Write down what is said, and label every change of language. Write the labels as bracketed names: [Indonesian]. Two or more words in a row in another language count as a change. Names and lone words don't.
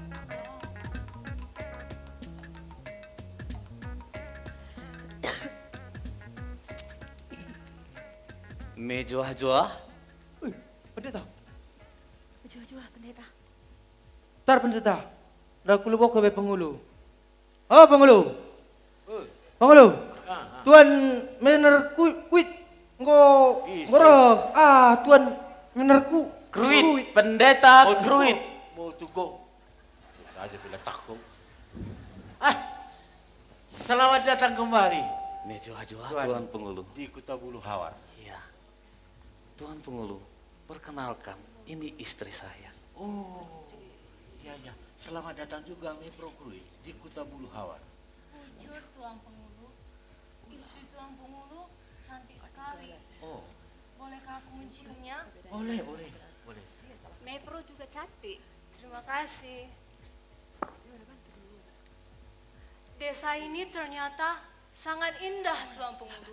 [Batak Karo] Mejoah-joah, [Indonesian] Pendeta, [Batak Karo] Jua-jua pendeta. [Indonesian] tar pendeta. Dah aku lupa ke pengulu. Oh pengulu, pengulu. Tuan mener kuit, ngorok. Tuan mener Kruit, pendeta Kruit. Mau tugo. Saja bila takut. Selamat datang kembali [Batak Karo] Mejoah-joah, [Indonesian] Tuan. Tuan Pengulu. di Kuta Bulu Hawar. Iya, Tuan Pengulu, perkenalkan, ini istri saya. Oh, iya ya. Selamat datang juga Mepro Kruit di Kuta Bulu Hawar. Jujur Tuan Pengulu, istri Tuan Pengulu cantik sekali. Oh, Bolehkah aku menciumnya? boleh. Mepro juga cantik. Terima kasih. Desa ini ternyata sangat indah Tuan Pengulu.